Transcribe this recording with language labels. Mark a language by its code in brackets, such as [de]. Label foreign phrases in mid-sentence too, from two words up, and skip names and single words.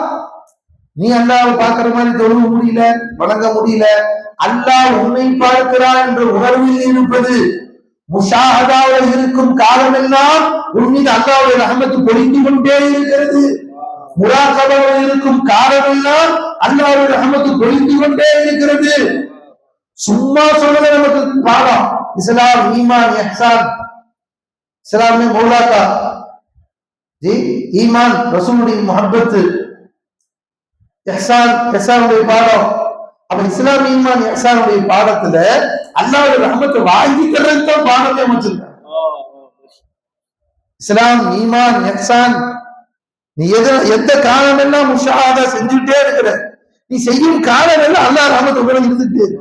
[ta] நீ அல்லாஹ்வை பார்க்கிற மாதிரி தொழுக முடியல, வணங்க முடியல, அல்லாஹ் உன்னை பார்க்கிறான் என்ற உணர்வில் இருப்பது, முஷாஹதாவில் இருக்கும் காலமெல்லாம் உன் மீது அல்லாஹ்வுடைய ரஹ்மத் பொழிந்து கொண்டே இருக்கிறது. முராகபாவில் இருக்கும் காலமெல்லாம் அல்லாஹ்வுடைய ரஹ்மத் பொழிந்து கொண்டே இருக்கிறது. சும்மா சொல்றது நமக்கு பாடம். இஸ்லாம், ஈமான், இஹ்சான். [ur] இஸ்லாம் میں مولا کا جی ایمان، رسول کی محبت, [ta] இஹ்சானுடைய பாடம். அப்ப இஸ்லாம் ஈமான் இஹ்சானுடைய பாடத்துல அல்லாஹ்வுடைய ரஹ்மத்தை வாங்கி தர்றதுக்கு தான் பாடத்தை அமைச்சிருக்காங்க. இஸ்லாம் ஈமான் இஹ்சான் நீ எந்த காலம் எல்லாம் முஷாஹதா செஞ்சுட்டே இருக்கிற, நீ செய்யும் காலம் எல்லாம் அல்லாஹ் ரஹ்மத் உங்களுக்கு இருந்துட்டே இருக்கு.